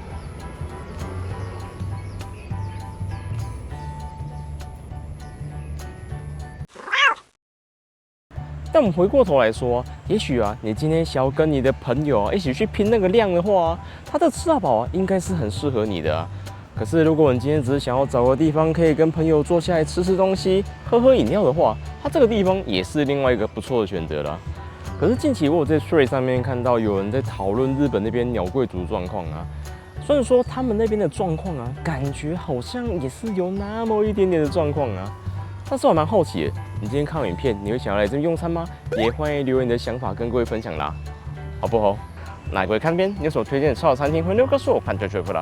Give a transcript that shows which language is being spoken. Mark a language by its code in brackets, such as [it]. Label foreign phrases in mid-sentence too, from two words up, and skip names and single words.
[zh] 但我們回過頭來說，也許啊，你今天想要跟你的朋友啊一起去拼那個量的話，它的吃到飽啊，應該是很適合你的啊。可是如果你今天只是想要找個地方可以跟朋友坐下來吃東西、喝飲料的話，它這個地方也是另外一個不錯的選擇啦。可是近期我有在 Threads 上面看到有人在討論日本那邊鳥貴族狀況啊，雖然說他們那邊的狀況啊，感覺好像也是有那麼一點點的狀況啊。但是我蠻好奇的，你今天看完影片，你會想要來這邊用餐嗎？也歡迎留言你的想法跟各位分享啦，好不好？那各位看邊，你有什麼推薦的超好餐廳，歡迎告訴我，看就全部啦。